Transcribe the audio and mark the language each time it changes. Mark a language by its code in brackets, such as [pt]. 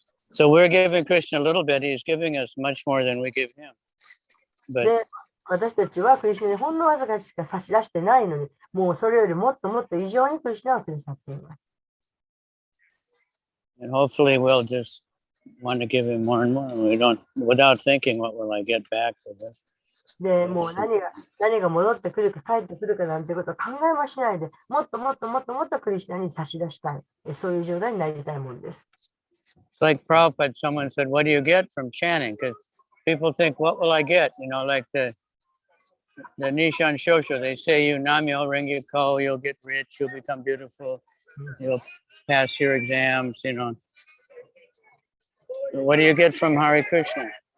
[en] So we're giving Krishna a little bit. He's giving us much more than we give him. But [ja] 私たちはクリシュナにほんのわずかしか差し出してないのに、もうそれよりもっともっと異常にクリシュナはくださっています。 [en] And hopefully we'll just want to give him more and more. We don't, without thinking, what will I get back for this? [ja] で、もう何が戻ってくるか帰ってくるかなんてことを考えもしないで、もっともっともっともっとクリシュナに差し出したい。そういう状態になりたいものです。 [en] It's like Prabhupada, someone said, what do you get from chanting? Because people think, what will I get? Like the Nishan Shosho, they say you Namyo Rengeko, you'll get rich, you'll become beautiful, you'll pass your exams, What do you get from Hare Krishna?